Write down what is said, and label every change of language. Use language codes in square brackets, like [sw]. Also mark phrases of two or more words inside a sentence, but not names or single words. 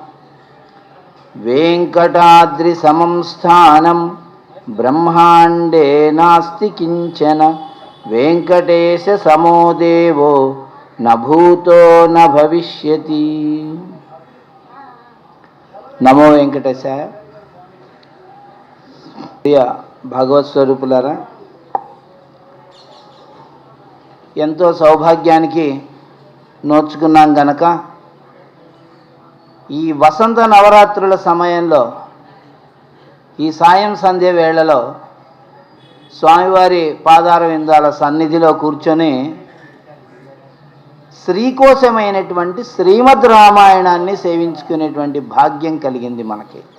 [sa] वेङ्कटाद्रिसमं स्थानं ब्रह्माण्डे नास्ति किञ्चन वेङ्कटेशसमो देवो न भूतो न भविष्यति। नमो वेंकटेशाय। [te] ప్రియ భగవత్ స్వరూపులారా, ఎంతో సౌభాగ్యానికి నోచుకున్నాం గనక ఈ వసంత నవరాత్రుల సమయంలో ఈ సాయం సంధ్య వేళలో స్వామివారి పాదార విందాల సన్నిధిలో కూర్చొని శ్రీకోశమైనటువంటి శ్రీమద్ రామాయణాన్ని సేవించుకునేటువంటి భాగ్యం కలిగింది మనకి.